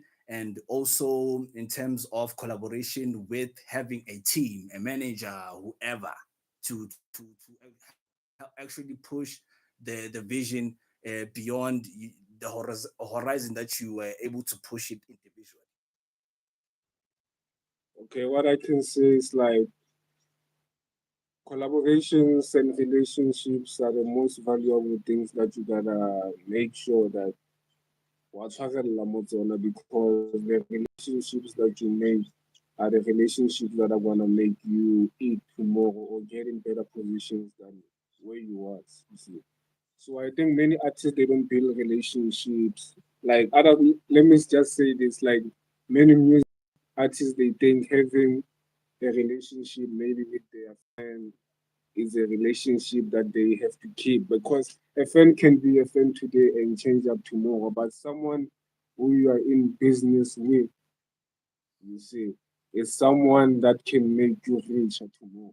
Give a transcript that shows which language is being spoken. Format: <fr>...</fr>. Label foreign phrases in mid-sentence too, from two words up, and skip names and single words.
<en>And also in terms of collaboration with having a team, a manager, whoever, actually push the vision beyond the horizon that you were able to push it individually. Okay, what I can say is like collaborations and relationships are the most valuable things that you gotta make sure that</en> <tn>watshwarella mo tsona</tn> <en>because the relationships that you make are the relationships that are gonna make you eat tomorrow or get in better positions than where you was. You see. So I think many artists they don't build relationships. Like other let me just say this, like many music artists they think having a relationship maybe with their friend is a relationship that they have to keep because a friend can be a friend today and change up tomorrow, but someone who you are in business with, you see, is someone that can make you richer tomorrow.</en>